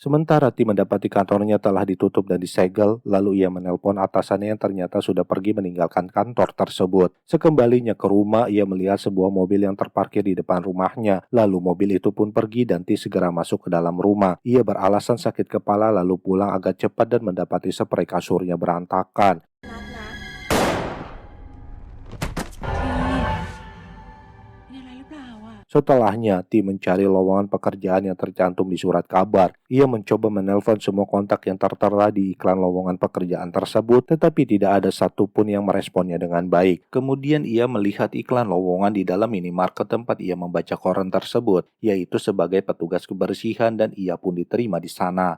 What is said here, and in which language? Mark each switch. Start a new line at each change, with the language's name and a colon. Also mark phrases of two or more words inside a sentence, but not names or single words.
Indonesian: Sementara Ti mendapati kantornya telah ditutup dan disegel, lalu ia menelpon atasannya yang ternyata sudah pergi meninggalkan kantor tersebut. Sekembalinya ke rumah, ia melihat sebuah mobil yang terparkir di depan rumahnya. Lalu mobil itu pun pergi dan Ti segera masuk ke dalam rumah. Ia beralasan sakit kepala lalu pulang agak cepat dan mendapati sprei kasurnya berantakan.
Thai: นัดนะมีอะไรหรือเปล่าอ่ะ
Indonesian: Setelahnya, Ti mencari lowongan pekerjaan yang tercantum di surat kabar. Ia mencoba menelpon semua kontak yang tertera di iklan lowongan pekerjaan tersebut, tetapi tidak ada satupun yang meresponnya dengan baik. Kemudian ia melihat iklan lowongan di dalam minimarket tempat ia membaca koran tersebut, yaitu sebagai petugas kebersihan dan ia pun diterima di sana.